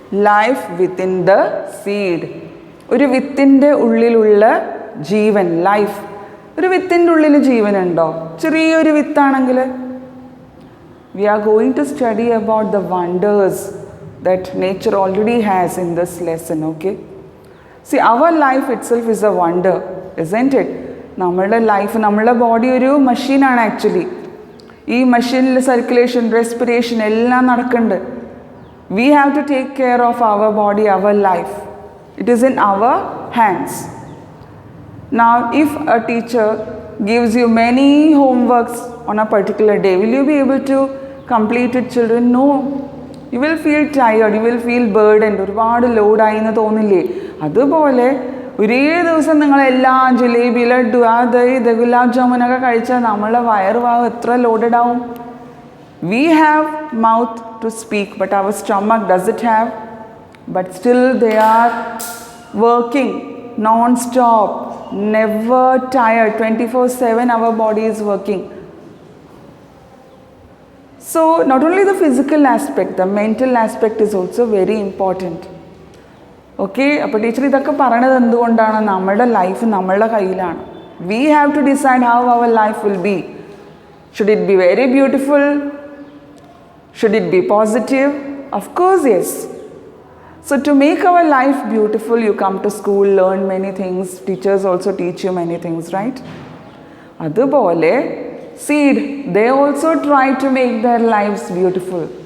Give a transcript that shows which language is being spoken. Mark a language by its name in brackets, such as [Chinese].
[English] Life within the seed. [Malayalam] ഒരു വിത്തിൻ്റെ ഉള്ളിലുള്ള ജീവൻ, life. ഒരു വിത്തിൻ്റെ ഉള്ളിൽ ജീവൻ ഉണ്ടോ? ചെറിയൊരു വിത്താണെങ്കിൽ. [English] We are going to study about the wonders that nature already has in this lesson, okay? See, our life itself is a wonder, isn't it? [Malayalam] നമ്മളുടെ life, നമ്മളുടെ body ഒരു മെഷീനാണ് ആക്ച്വലി. ഈ മെഷീനിൽ സർക്കുലേഷൻ, റെസ്പിറേഷൻ എല്ലാം നടക്കുന്നുണ്ട്. [English] We have to take care of our body, our life. It is in our hands. Now, if a teacher gives you many homeworks on a particular day, will you be able to complete it, children? No. You will feel tired, you will feel burdened. [Malayalam] ഒരുപാട് ലോഡായി എന്ന് തോന്നില്ലേ? അതുപോലെ ഒരേ ദിവസം നിങ്ങളെല്ലാം ജിലേബി, ലഡ്ഡു, അത് ഇത് ഗുലാബ് ജാമുനൊക്കെ കഴിച്ചാൽ നമ്മളുടെ വയറുഭാഗം എത്ര ലോഡഡ് ആവും? [English] We have mouth to speak, but our stomach does it have? But still they are working non-stop, never tired, 24/7 our body is working. So not only the physical aspect, the mental aspect is also very important. [Malayalam] Okay, അപ്പോൾ teacher ഇതൊക്കെ പറയണത് എന്തുകൊണ്ടാണ്? നമ്മളുടെ life നമ്മളുടെ കയ്യിലാണ്. [English] We have to decide how our life will be. Should it be very beautiful? Should it be positive? Of course, yes. So to make our life beautiful, you come to school, learn many things. Teachers also teach you many things, right? [Malayalam] അതുപോലെ [English] seed, they also try to make their lives beautiful.